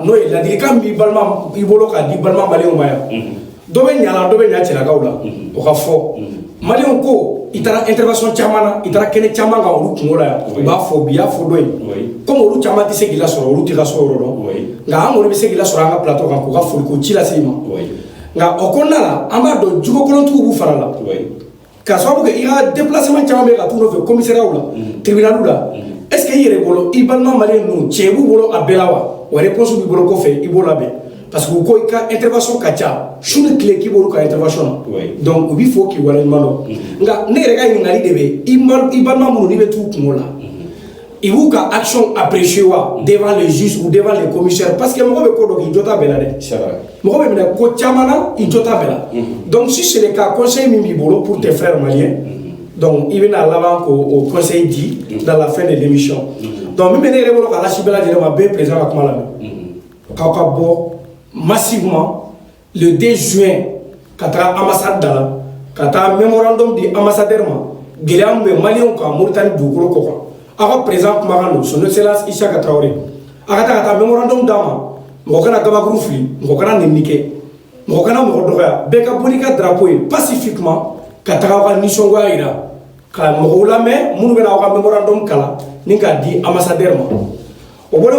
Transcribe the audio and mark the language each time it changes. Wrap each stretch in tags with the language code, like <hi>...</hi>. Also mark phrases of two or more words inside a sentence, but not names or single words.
<bm>n'o ye ladilikan b'i balima i bolo k'a di balima maliyɛnw ma yan dɔ bɛ ɲa la dɔ bɛ ɲa cɛlakaw la o ka fɔ maliyɛnw ko i taara intervention caman na i taara kɛnɛ caman kan olu kungo la yan u b'a fɔ bi y'a fɔ dɔ ye comme olu caman tɛ se k'i lasɔrɔ olu tɛ ka so yɔrɔ dɔn nka an kɔni bɛ se k'i lasɔrɔ an ka plateau kan k'u ka foli ko ci lase i ma nka o kɔnɔna la an b'a dɔn jugo kolontigiw b'u fara la k'a sababu kɛ i ka déplacement caman bɛ ka t'u nɔfɛ commissariat la tribunal la</bm> <fr>est ce que</fr> <bm>i yɛrɛ bolo i balima maliyɛn ninnu tiɲɛ b'u bolo a bɛɛ la wa réponse b'i bolo kɔfɛ i b'o labɛn parce que u ko i ka intervention ka ca su ni tile k'i b'olu ka intervention na donc u b'i fo k'i waleɲuman dɔn nka ne yɛrɛ ka ɲininkali de bɛ i balima minnu n'i bɛ t'u kungo la i b'u ka action apprécier wa</bm> <fr>devant les juges ou devant les commissaires parce que</fr> <bm>mɔgɔ bɛ ko dɔ k'i jɔ t'a bɛɛ la dɛ mɔgɔ bɛ minɛ ko caman na i jɔ t'a bɛɛ la</bm> <fr>donc si c'est le cas</fr> <bm>conseil min b'i bolo</bm> <fr>pour tes frères maliens donc</fr> <bm>i bɛna laban k'o conseil di</bm> <fr>dans la fin de l'émission</fr> <bm>donc min bɛ ne yɛrɛ bolo k'a lasi bɛɛ lajɛlen ma bɛɛ président ka kuma lamɛn k'aw ka bɔ</bm> <fr>massivement le 2 juin</fr> <bm>ka taga ambassade dala ka taa mémorandum di ambassadeur ma gɛlɛya min bɛ maliyɛnw kan Mauritanie dugukolo kɔ kan aw ka président kumakan don</bm> <fr>son excellence</fr> <bm>Isaka Traoré a ka taa mémorandum d'a ma mɔgɔ kana gabakuru fili mɔgɔ kana nɛni kɛ mɔgɔ kana mɔgɔ dɔgɔya bɛɛ ka bɔ n'i ka drapeau ye pacifiquement ka taga aw ka nisɔngoya jira ka mɔgɔw lamɛn minnu bɛna aw ka mémorandum kalan ni k'a di ambassadeur ma o bɔlen</bm>